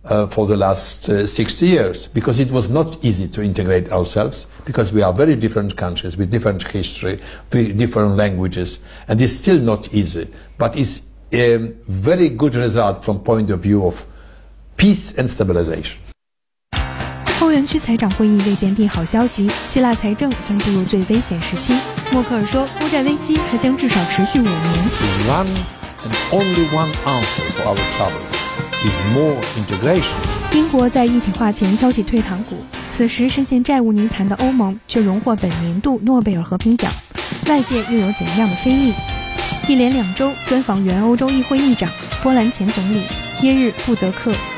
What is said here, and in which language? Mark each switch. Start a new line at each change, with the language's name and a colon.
English: for the last 60 years, because it was not easy to integrate ourselves, because we are very different countries with different history, with different languages, and it's still not easy, but it's a very good result from point of view of peace and stabilization.
Chinese: 欧元区财长会议未见利好消息，希腊财政将步入最危险时期。默克尔说，欧债危机还将至少持续5年。
English: One and only one answer for our troubles is more integration.
Chinese: 英国在一体化前敲起退堂鼓，此时深陷债务泥潭的欧盟却荣获本年度诺贝尔和平奖，外界又有怎样的非议？一连2周专访原欧洲议会议长、波兰前总理耶日布泽克。